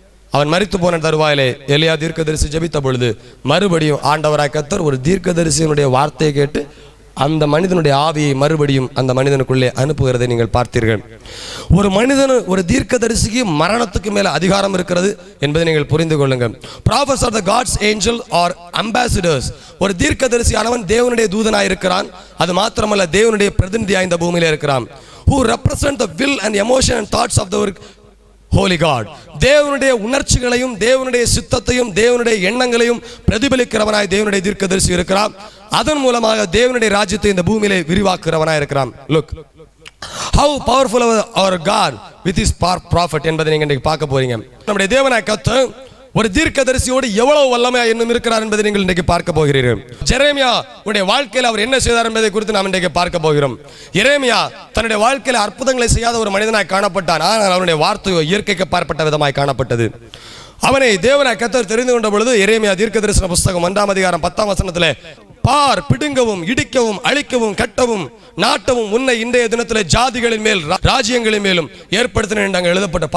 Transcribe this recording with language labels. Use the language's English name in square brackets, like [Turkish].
[Tamil] அவன் மரித்து போன தருவாயிலே எலியா தீர்க்கதரிசி ஜெபித்த பொழுது மறுபடியும் ஆண்டவராய் கர்த்தர் ஒரு தீர்க்கதரிசியினுடைய வார்த்தையை கேட்டு அந்த மனிதனுடைய ஆவியை மறுபடியும் அந்த மனிதனுக்குள்ளே அனுப்புகிறதை நீங்கள் பார்த்தீர்கள். ஒரு மனிதன், ஒரு தீர்க்கதரிசிக்கு மரணத்துக்கு மேல அதிகாரம் இருக்கிறது என்பதை நீங்கள் புரிந்து கொள்ளுங்கள். [English] Prophets are the God's angel or ambassadors. [Tamil] ஒரு தீர்க்கதரிசியானவன் தேவனுடைய தூதனாய் இருக்கிறான். அது மாத்திரமல்ல, தேவனுடைய பிரதிநிதியாய் இந்த பூமியில இருக்கிறான். [English] Who represent the will and emotion and thoughts of the Holy God. [Tamil] தேவனுடைய உணர்ச்சிகளையும் தேவனுடைய சித்தத்தையும் தேவனுடைய எண்ணங்களையும் பிரதிபலிக்கிறவனாய் தேவனுடைய தீர்க்கதரிசி இருக்கிறான். அதன் மூலமாக தேவனுடைய ராஜ்யத்தை இந்த பூமியிலே விரிவாக்குறவனாய் இருக்கிறான். [English] Look how powerful our God with his prophet [Tamil] என்பதை நீங்க இன்றைக்கு பார்க்க போறீங்க. நம்முடைய தேவனாய் கர்த்தர் ஒரு தீர்க்கதரிசியோடு எவ்வளவு வல்லமையா இன்னும் இருக்கிறார் என்பதை நீங்கள் இன்றைக்கு பார்க்க போகிறீர்கள். எரேமியா உடைய வாழ்க்கையில் அவர் என்ன செய்தார் என்பதை குறித்து நாம் இன்றைக்கு பார்க்க போகிறோம். எரேமியா தன்னுடைய வாழ்க்கையில் அற்புதங்களை செய்யாத ஒரு மனிதனாய் காணப்பட்டான். ஆனால் அவனுடைய வார்த்தையோ இயற்கைக்கு பார்ப்பட்ட விதமாய் காணப்பட்டது. அவனை தேவனாய் கர்த்தர் தெரிந்து கொண்ட பொழுது எரேமியா தீர்க்கதரிசன புஸ்தகம் 1ஆம் அதிகாரம் 10ஆம் வசனத்திலே, பார், பிடுங்கவும் இடிக்கவும் அழிக்கவும் கட்டவும் நாட்டவும் உன்னை இன்றைய தினத்திலே ஜாதிகளின் மேல் ராஜ்யங்களின் மேலும் ஏற்படுத்தினேன் என்று அங்கே எழுதப்பட்ட.